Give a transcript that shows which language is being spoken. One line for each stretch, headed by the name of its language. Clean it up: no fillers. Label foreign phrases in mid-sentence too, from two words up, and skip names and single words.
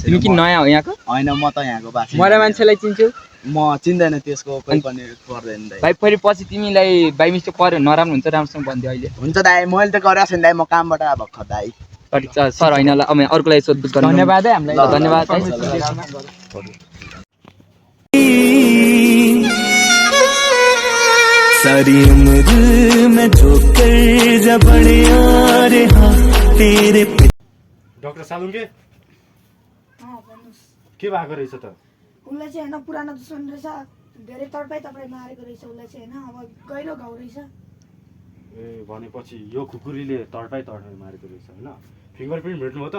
Nepali: तिमी कि नयाँ हो यहाँको होइन म त यहाँको बासिन्दा मरे मान्छेलाई चिन्छौ म चिन्दैन त्यसको कोही पनि पर्दैन दाइ भाइ फेरि पछि तिमीलाई
English: by mistake
Nepali: पर्यो नराम्रो हुन्छ राम्रोसँग भनिदियो अहिले हुन्छ दाइ मैले त गरेको छैन दाइ म कामबाट आएको भर्खर दाइ सर होइन ल अब अर्कोलाई सोधपुछ गर्नु धन्यवाद है हामीलाई धन्यवाद है
Hindi: सारी उम्र में ठोकर जब बड़े आ रहा तेरे
Nepali: डाक्टर सालुङ्गे के भएको रहेछ त उसलाई चाहिँ होइन पुरानो दुश्मन रहेछ धेरै तडपाइ मारेको रहेछ उसलाई चाहिँ होइन अब गहिरो घाउ रहेछ ए भनेपछि यो खुकुरीले तडपाइ मारेको रहेछ होइन
English: finger print
Nepali: भेट्नु हो त